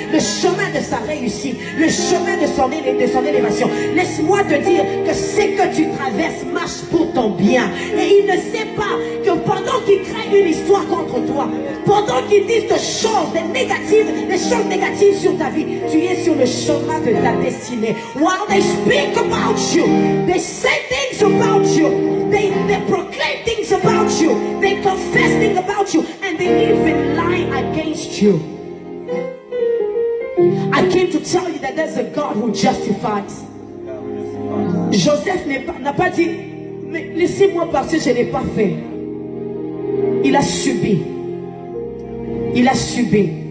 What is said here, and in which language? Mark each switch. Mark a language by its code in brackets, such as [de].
[fr] Le chemin de sa réussite. Le chemin de son élévation. Laisse-moi te dire que ce que tu traverses marche pour ton bien. Et il ne sait pas que pendant qu'il crée une histoire contre toi, pendant qu'il dise des choses négatives sur ta vie, tu es sur le chemin de ta destinée. [en] While they speak about you, they say things about you, they proclaim things about you, they confess things about you, and they even lie against you. I came to tell you that there's a God who justifies. [fr] Joseph n'a pas dit, mais laissez-moi partir, je n'ai pas fait. Il a subi. Il a subi.